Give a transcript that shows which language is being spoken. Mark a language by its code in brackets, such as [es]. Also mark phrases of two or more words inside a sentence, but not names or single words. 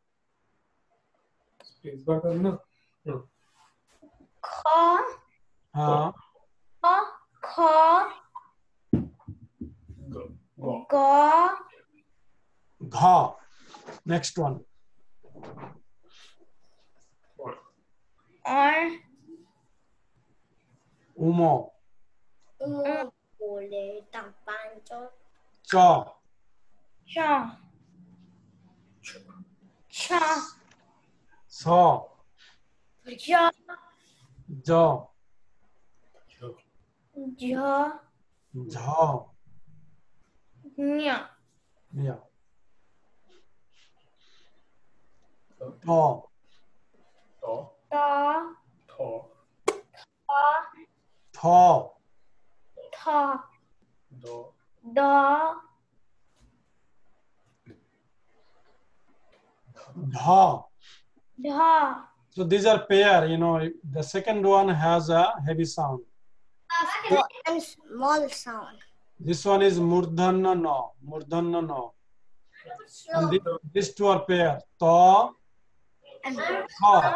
[en] Kha. Kha. Go. Gha. Next one. Or. Umo. Boleh tampan cho. Cha. Cha. Cha. Sa. Ja. Ja. Ja. Jha. Nya. Yeah. Ta. Ta. Tha. Ta. Da. Dha. Da. So these are pair, you know, the second one has a heavy sound. And small sound. This one is murdhana no, murdhana no. And these two are pair. Ta, And ha.